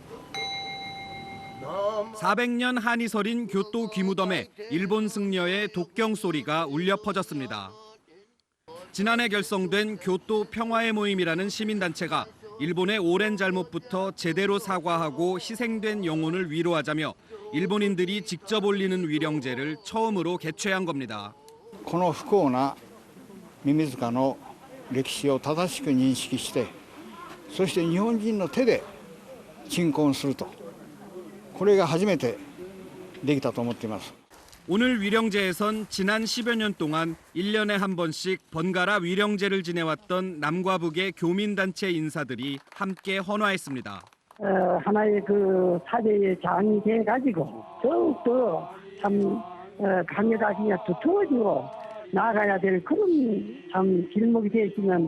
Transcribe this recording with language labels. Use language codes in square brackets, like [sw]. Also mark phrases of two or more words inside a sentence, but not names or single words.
[ko] 400년 한이 서린 교토 귀무덤에 일본 승려의 독경 소리가 울려 퍼졌습니다. 지난해 결성된 교토 평화의 모임이라는 시민단체가 일본의 오랜 잘못부터 제대로 사과하고 희생된 영혼을 위로하자며 일본인들이 직접 올리는 위령제를 처음으로 개최한 겁니다. [ja] この不幸なミミズカの歴史を正しく認識して、そして日本人の手で鎮魂すると、これが初めてできたと思っています。 [ko] 오늘 위령제에선 지난 10여 년 동안 1년에 한 번씩 번갈아 위령제를 지내왔던 남과 북의 교민단체 인사들이 함께 헌화했습니다. 하나의 그 사제의 장이 돼가지고 더욱더 참 강요가 그냥 두터워지고 나아가야 될 그런 참 길목이 되었으면.